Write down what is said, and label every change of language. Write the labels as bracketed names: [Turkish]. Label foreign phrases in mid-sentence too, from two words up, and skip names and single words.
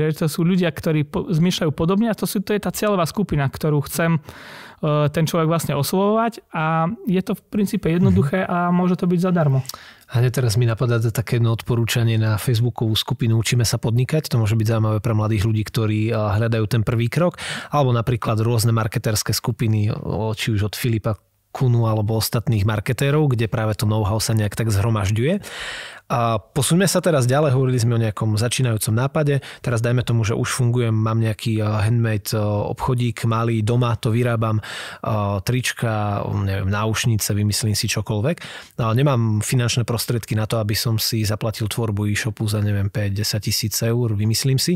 [Slovak] Že to sú ľudia, ktorí zmýšľajú podobne a to je tá cieľová skupina, ktorú chcem ten človek vlastne oslovovať a je to v princípe jednoduché a môže to byť zadarmo. A teraz mi napadá také jedno odporúčanie na Facebookovú skupinu Učíme sa podnikať. To môže byť zaujímavé pre mladých ľudí, ktorí hľadajú ten prvý krok. Alebo napríklad rôzne marketérske skupiny, či už od Filipa Kunu alebo ostatných marketérov, kde práve to know-how sa nejak tak zhromažďuje. A posuňme sa teraz ďalej, hovorili sme o nejakom začínajúcom nápade, teraz dajme tomu, že už fungujem, mám nejaký handmade obchodík, malý, doma to vyrábam, trička, neviem, náušnice, vymyslím si čokoľvek. Nemám finančné prostriedky na to, aby som si zaplatil tvorbu e-shopu za, neviem, 5-10 tisíc eur, vymyslím si.